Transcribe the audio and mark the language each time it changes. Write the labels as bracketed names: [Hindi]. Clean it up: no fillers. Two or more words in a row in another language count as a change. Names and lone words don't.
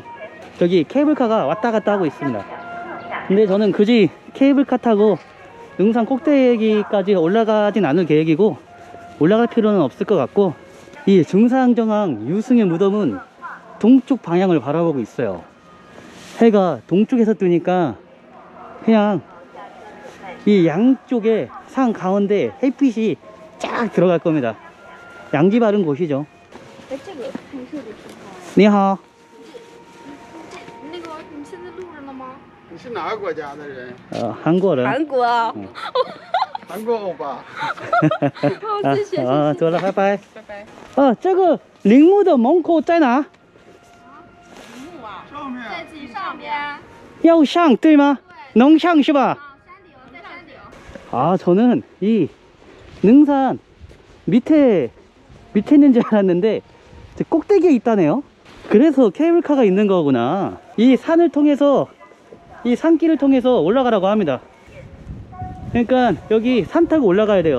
[Korean] 여기 케이블카가 왔다 갔다 하고 있습니다. 근데 저는 굳이 케이블카 타고 능산 꼭대기까지 올라가진 않을 계획이고, 올라갈 필요는 없을 것 같고, 이 중상전왕 유승의 무덤은 동쪽 방향을 바라보고 있어요. 해가 동쪽에서 뜨니까 그냥 이 양쪽에 산 가운데 햇빛이 쫙 들어갈 겁니다. 양지 바른 곳이죠. [Chinese] 哎，这个拍摄的挺好。你好，那个，你现在录着呢吗？你是哪个国家的人？韩国人。韩国。韩国欧巴。好，谢谢。走了，拜拜。拜拜。这个陵墓的门口在哪？木啊，上面。在自己上边。要上对吗？能上是吧？山顶，在山顶。 [Korean] 아, 저는 이 능산 밑에 있는 줄 알았는데 꼭대기에 있다네요. 그래서 케이블카가 있는 거구나. 이 산을 통해서, 이 산길을 통해서 올라가라고 합니다. 그러니까 여기 산 타고 올라가야 돼요.